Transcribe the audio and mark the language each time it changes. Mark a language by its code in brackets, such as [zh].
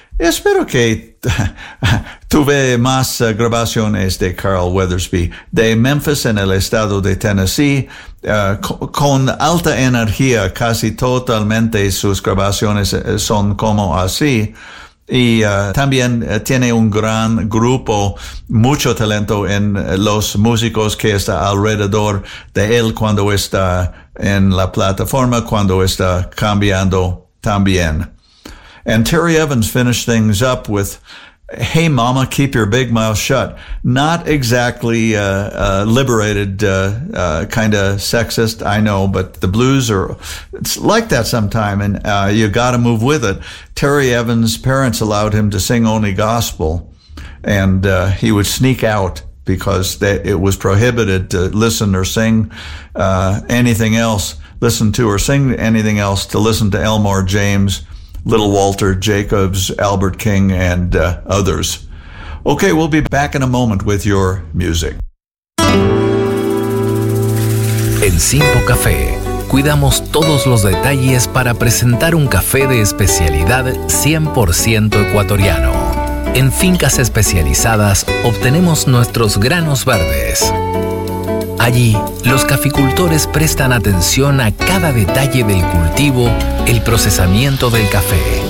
[es] Espero que tuve más grabaciones de Carl Weathersby, de Memphis en el estado de Tennessee, con alta energía, casi totalmente sus grabaciones son como así. Y también tiene un gran grupo, mucho talento en los músicos que está alrededor de él cuando está en la plataforma, cuando está cambiando también. [en] And Terry Evans finished things up with Hey Mama, Keep Your Big Mouth Shut. Not exactly liberated, kind of sexist, I know, but the blues are, it's like that sometime, and you gotta move with it. Terry Evans' parents allowed him to sing only gospel, and he would sneak out because it was prohibited to listen or sing anything else, listen to or sing anything else, to listen to Elmore James, Little Walter Jacobs, Albert King, and others. Okay, we'll be back in a moment with your music. [es] En Simpo Café, cuidamos todos los detalles para presentar un café de especialidad 100% ecuatoriano. En fincas especializadas, obtenemos nuestros granos verdes. Allí, los caficultores prestan atención a cada detalle del cultivo, el procesamiento del café.